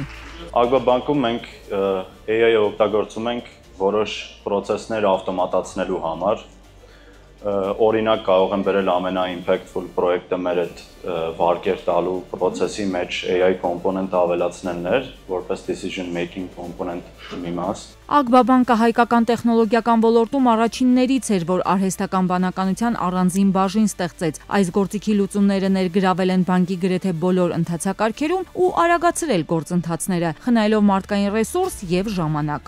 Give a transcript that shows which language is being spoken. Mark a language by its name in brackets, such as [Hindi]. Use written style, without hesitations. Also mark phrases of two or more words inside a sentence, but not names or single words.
[Armenian] Ագբա բանկում մենք AI-ը օգտագործում ենք որոշ process-ներ ավտոմատացնելու համար։ Օրինակ կարող եմ բերել ամենա-impactful պրոյեկտը մեր այդ վարկեր տալու process-ի մեջ [English] AI component [Armenian] ավելացնելն էր, որպես [English] decision making component [Armenian] մի մաս։ Ագբա բանկը հայկական տեխնոլոգիական ոլորտում առաջիններից էր, որ արհեստական բանականության առանձին բաժին ստեղծեց։ Այս գործիքի լուծումները ներգրավել են բանկի գրեթե բոլոր ընթացակարգերում ու արագացրել գործընթացները, խնայելով մարդկային ռեսուրս եւ ժամանակ։